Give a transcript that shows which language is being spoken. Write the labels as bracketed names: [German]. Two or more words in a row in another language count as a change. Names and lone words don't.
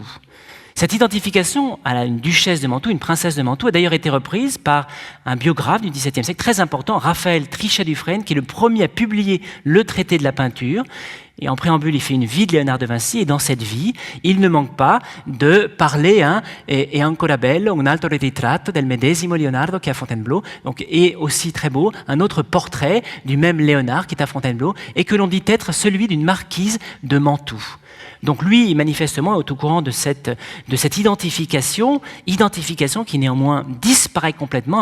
[French] Cette identification à une duchesse de Mantoue, une princesse de Mantoue, a d'ailleurs été reprise par un biographe du XVIIe siècle très important, Raphaël Trichet-Dufresne, qui est le premier à publier le traité de la peinture. Et en préambule, il fait une vie de Léonard de Vinci, et dans cette vie, il ne manque pas de parler et [Italian] ancora bello, un altro ritratto del medesimo Leonardo [French] qui est à Fontainebleau, donc, et aussi très beau, un autre portrait du même Léonard qui est à Fontainebleau, et que l'on dit être celui d'une marquise de Mantoue. Donc lui, manifestement, est au courant de cette identification qui néanmoins disparaît complètement.